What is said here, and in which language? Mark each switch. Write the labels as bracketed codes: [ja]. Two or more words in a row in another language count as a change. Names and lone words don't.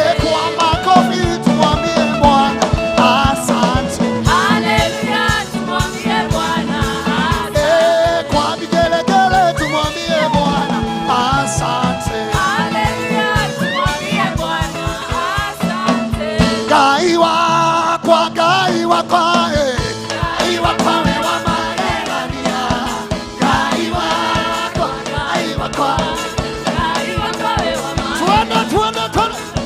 [sw] Eh, kwa makofi tumwambie Bwana asante. Haleluya, tumwambie Bwana asante. Eh, kwa vigelegele tumwambie Bwana asante. Asante. [ki] Ngai wakwa, Ngai wakwa, eh. Ngai wakwa we wa magegania. Ngai wakwa, Ngai wakwa. Ngai wakwa we wa magegania. [sw] Twende, twende, twende.